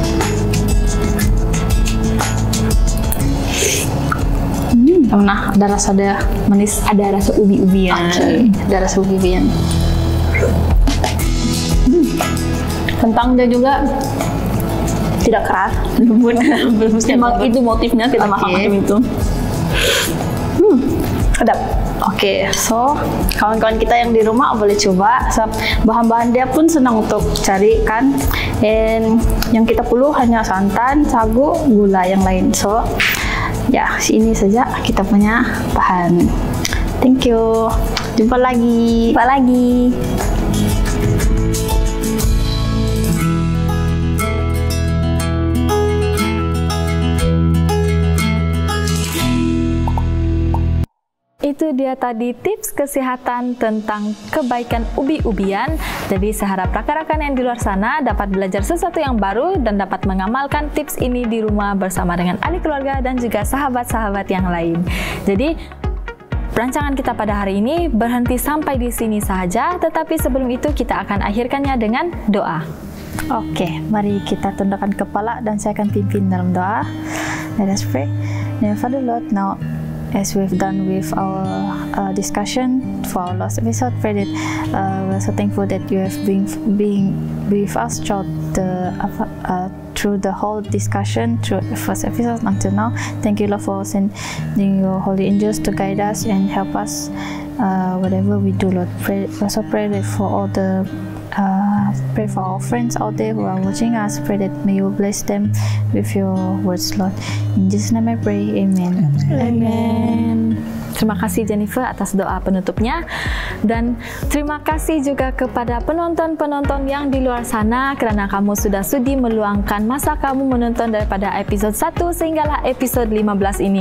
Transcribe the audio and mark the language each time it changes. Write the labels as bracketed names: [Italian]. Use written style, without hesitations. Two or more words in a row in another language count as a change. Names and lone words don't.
[Malay] Nah, ada rasa manis, ada rasa ubi-ubian. Ada rasa ubi-ubian. Kentangnya juga tidak keras, lembut. Memang itu motifnya kita makan macam itu. Sedap. Oke, so kawan-kawan kita yang di rumah boleh coba. So, bahan-bahan dia pun senang untuk cari kan. And yang kita perlu hanya santan, sagu, gula, yang lain. So ya, ini saja kita punya bahan. [English] Thank you. [Malay] Jumpa lagi. Itu dia tadi tips kesehatan tentang kebaikan ubi-ubian. Jadi saya harap rakan-rakan yang di luar sana dapat belajar sesuatu yang baru dan dapat mengamalkan tips ini di rumah bersama dengan ahli keluarga dan juga sahabat-sahabat yang lain. Jadi rancangan kita pada hari ini berhenti sampai di sini saja, tetapi sebelum itu kita akan akhirkannya dengan doa. Oke, mari kita tundukkan kepala dan saya akan pimpin dalam doa. [English] Let us pray. Dear Father Lord, now as we've done with our discussion for our last episode, pray that we're so thankful that you have been with us throughout through the whole discussion, through the first episode until now. Thank you, Lord, for sending your holy angels to guide us and help us whatever we do, Lord. Also pray that for all the pray for our friends out there who are watching us. Pray that may you bless them with your words, Lord. In Jesus' name I pray, Amen. Amen. [Malay] Terima kasih Jennifer atas doa penutupnya, dan terima kasih juga kepada penonton-penonton yang di luar sana karena kamu sudah sudi meluangkan masa kamu menonton daripada episode 1 sehinggalah episode 15 ini.